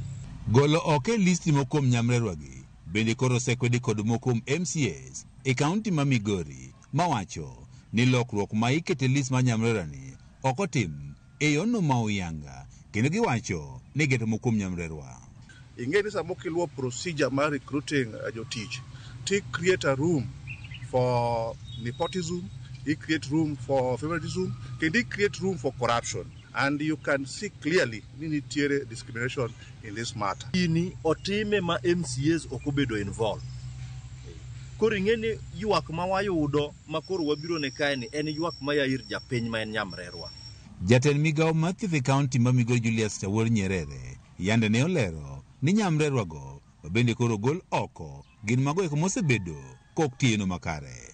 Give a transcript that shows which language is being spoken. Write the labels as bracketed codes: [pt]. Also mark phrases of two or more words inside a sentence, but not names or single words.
[luo] Golo oko e listi mokuom nyamrerwa gi bende koro sekwedi kod mokuom MCAs e kaunti ma Migori mawacho ni lokruok ma ikete list ma nyamrerwa ni ok otim e yono ma uyanga kendo giwacho ni gitimo kuom nyamrerwa. Ingeni samo kiluo procedure mar recruiting jotich, [en] to create a room for nepotism, he create room for favoritism, can he create room for corruption? And you can see clearly nitiere discrimination in this matter. [luo] Ini otime ma MCAs okobedo involved. Koro ing'eni ywak ma wayudo ma koro wabiro ne kae ni en ywak ma yair japiny ma en nyamrerwa. Jatend migawo mar thieth e kaunti ma Migori Julius Tawor Nyerere yande ne olero ni nyamrerwa go bende koro gol oko gin mago eko mosebedo kok tieno makare.